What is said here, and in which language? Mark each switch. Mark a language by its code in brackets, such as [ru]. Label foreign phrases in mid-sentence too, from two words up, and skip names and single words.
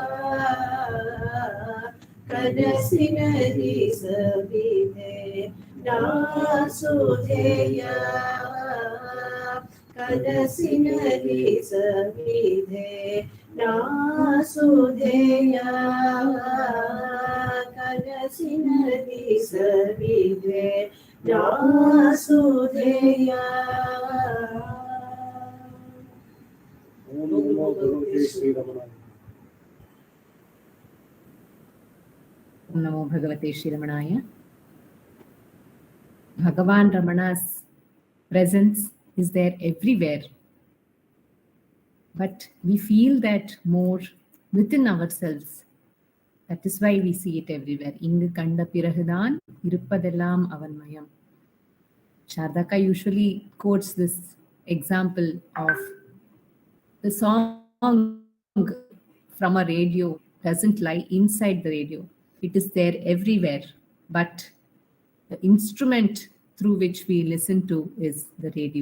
[kn] ಕನಸಿನಲ್ಲಿ ಸವಿದೆ ನಾ ಸುಧೆಯ ಕನಸಿನಲ್ಲಿ ಸವಿದೆ ನಾ ಸುಧೆಯ ಕನಸಿನಲ್ಲಿ ಸವಿದೆ ನಾ ಸುಧೆಯ. [sa] ಓಂ ನಮೋ ಭಗವತೆ ಶ್ರೀರಮಣಾಯ. ओं नमो भगवते श्रीरमणाय. [en] Bhagavan Ramana's presence is there everywhere. But we feel that more within ourselves. That is why we see it everywhere. [ta] இங்கு கண்ட பிறகுடன் இருப்பதெல்லாம் அவன்மயம். [en] Shardaka usually quotes this example of the song from a radio doesn't lie inside the radio. It is there everywhere. But the instrument through which we listen to is the radio.